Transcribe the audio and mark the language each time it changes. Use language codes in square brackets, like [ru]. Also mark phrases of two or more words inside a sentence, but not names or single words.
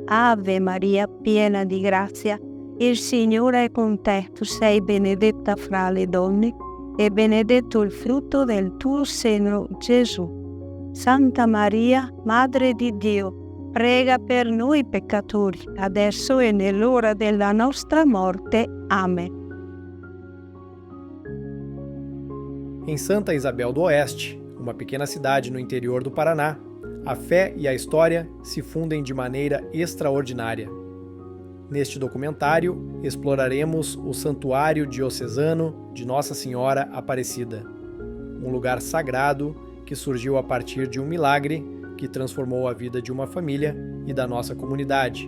[it] Ave Maria, piena di grazia, il Signore è con te. Tu sei benedetta fra le donne, e benedetto il frutto del tuo seno, Gesù. Santa Maria, Madre di Dio, prega per noi peccatori, adesso e nell'ora della nostra morte. [pt] Amém. Em Santa Isabel do Oeste, uma pequena cidade no interior do Paraná, a fé e a história se fundem de maneira extraordinária. Neste documentário, exploraremos o Santuário Diocesano de Nossa Senhora Aparecida, um lugar sagrado que surgiu a partir de um milagre que transformou a vida de uma família e da nossa comunidade.